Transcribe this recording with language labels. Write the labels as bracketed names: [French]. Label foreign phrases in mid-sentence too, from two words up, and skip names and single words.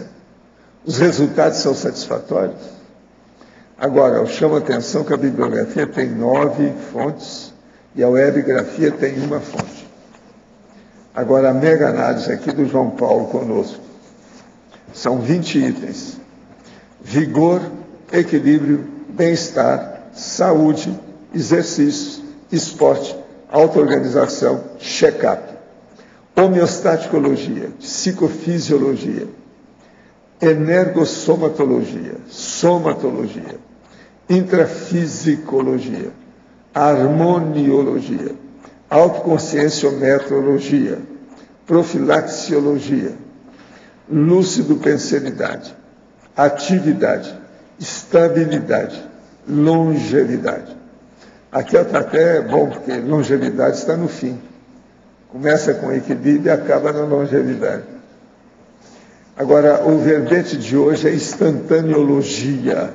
[Portuguese] Os resultados são satisfatórios? Agora, eu chamo a atenção que a bibliografia tem 9 fontes e a webgrafia tem 1 fonte. Agora, a mega análise aqui do João Paulo conosco. São 20 itens. Vigor, equilíbrio, bem-estar, saúde, exercícios, esporte, auto-organização, check-up. Homeostaticologia, psicofisiologia, energossomatologia, somatologia, intrafisicologia, harmoniologia, autoconscienciometrologia, profilaxiologia, lucidopensenidade, atividade, estabilidade, longevidade. Aqui está até bom, porque longevidade está no fim. Começa com equilíbrio e acaba na longevidade. Agora, o verbete de hoje é instantaneologia.